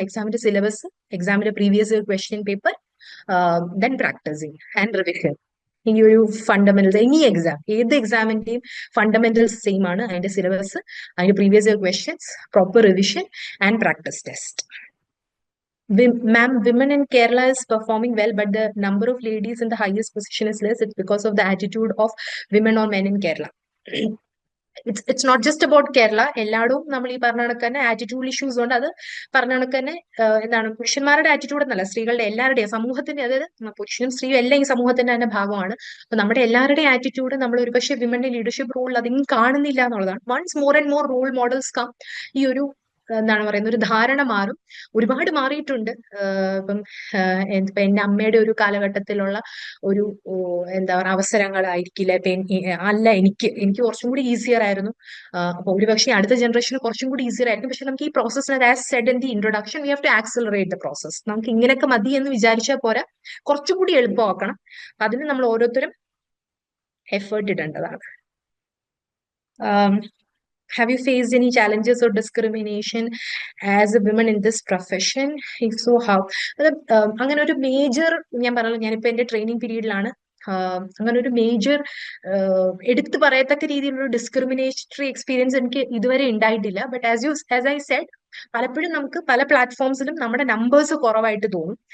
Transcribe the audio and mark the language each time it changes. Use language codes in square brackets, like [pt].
[ml] എക്സാമിന്റെ സിലബസ്, എക്സാമിന്റെ previous question paper, then practising and revision. ഈ ഒരു ഫണ്ടമെന്റൽസ്, ഏത് എക്സാമിന്റെയും ഫണ്ടമെന്റൽസ് സെയിം ആണ്. അതിന്റെ സിലബസ്, അതിന്റെ previous year questions, proper revision and practice test. [en] Ma'am, women in Kerala is performing well, but the number of ladies in the highest position is less. It's because of the attitude of women or men in Kerala. It's not just about Kerala. [ml] എല്ലായിടവും നമ്മൾ ഈ പറഞ്ഞ കണക്ക് തന്നെ attitude issues ഉണ്ട്. അത് പറഞ്ഞ കണക്ക് തന്നെ എന്താണ്, പുരുഷന്മാരുടെ ആറ്റിറ്റ്യൂഡ് എന്നല്ല, സ്ത്രീകളുടെ എല്ലാവരുടെയും, സമൂഹത്തിന്റെ, അതായത് പുരുഷനും സ്ത്രീയും എല്ലാം ഈ സമൂഹത്തിന്റെ തന്നെ ഭാഗമാണ്. അപ്പൊ നമ്മുടെ എല്ലാവരുടെയും ആറ്റിറ്റ്യൂഡ് നമ്മൾ ഒരുപക്ഷെ വിമന്റെ ലീഡർഷിപ്പ് റോളിൽ അധികം കാണുന്നില്ല എന്നുള്ളതാണ്. [en] once more and more role models come, [ml] ഈ ഒരു എന്താണ് പറയുന്നത്, ഒരു ധാരണ മാറും. ഒരുപാട് മാറിയിട്ടുണ്ട്. ഇപ്പം എന്റെ അമ്മയുടെ ഒരു കാലഘട്ടത്തിലുള്ള ഒരു എന്താ പറയുക അവസരങ്ങളായിരിക്കില്ല ഇപ്പൊ അല്ല എനിക്ക് കുറച്ചും കൂടി ഈസിയർ ആയിരുന്നു. അപ്പൊ ഒരുപക്ഷെ അടുത്ത ജനറേഷന് കുറച്ചും കൂടി ഈസിയർ ആയിരിക്കും. പക്ഷെ നമുക്ക് ഈ പ്രോസസ്സിന്, [en] As said in the introduction, we have to accelerate the process. [ml] നമുക്ക് ഇങ്ങനെയൊക്കെ മതി എന്ന് വിചാരിച്ചാൽ പോരാ, കുറച്ചും കൂടി എളുപ്പമാക്കണം. അപ്പൊ അതിന് നമ്മൾ ഓരോരുത്തരും effort ഇടേണ്ടതാണ്. [en] Have you faced any challenges or discrimination as a woman in this profession? If so, how? [ml] അങ്ങനെ ഒരു മേജർ, ഞാൻ പറഞ്ഞല്ലോ, ഞാനിപ്പോ എന്റെ ട്രെയിനിങ് പീരീഡിലാണ്. അങ്ങനെ ഒരു മേജർ എടുത്തു പറയത്തക്ക രീതിയിലുള്ള ഡിസ്ക്രിമിനേറ്ററി എക്സ്പീരിയൻസ് എനിക്ക് ഇതുവരെ ഉണ്ടായിട്ടില്ല. [en] but as I said, [ml] പലപ്പോഴും നമുക്ക് പല പ്ലാറ്റ്ഫോംസിലും നമ്മുടെ നമ്പേഴ്സ് കുറവായിട്ട് തോന്നും.